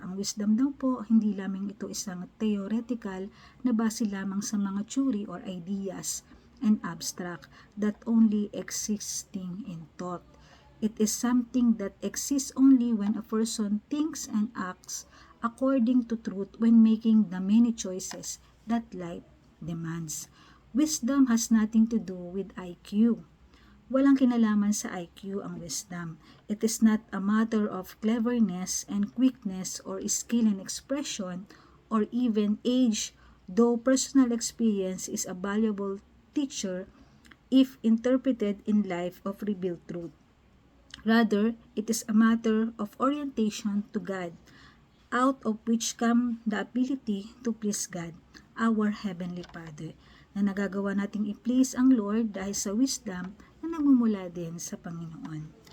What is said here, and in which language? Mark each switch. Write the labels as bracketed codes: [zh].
[tl] Ang wisdom daw po, hindi lamang ito isang theoretical na base lamang sa mga theory or ideas [en] and abstract that only existing in thought. It is something that exists only when a person thinks and acts according to truth when making the many choices that life demands. Wisdom has nothing to do with IQ. [tl] Walang kinalaman sa IQ ang wisdom. [en] It is not a matter of cleverness and quickness or skill in expression or even age, though personal experience is a valuable teacher if interpreted in life of revealed truth. Rather, it is a matter of orientation to God, out of which come the ability to please God, our Heavenly Father, [tl] na nagagawa nating i-please ang Lord dahil sa wisdom na nagmumula din sa Panginoon.